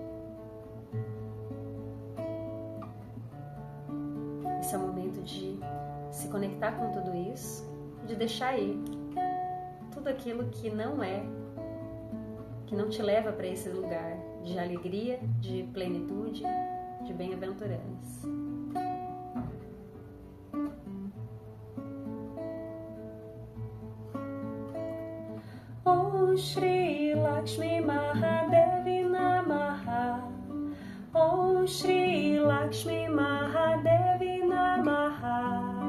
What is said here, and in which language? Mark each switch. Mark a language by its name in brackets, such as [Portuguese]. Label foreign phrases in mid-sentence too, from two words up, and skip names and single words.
[Portuguese] Esse é o momento de se conectar com tudo isso, de deixar ir tudo aquilo que não é, que não te leva para esse lugar de alegria, de plenitude, de bem-aventurança. [Sanskrit] ॐ श्री लक्ष्मी महादेवी नमः. ॐ श्री लक्ष्मी महादेवी नमः.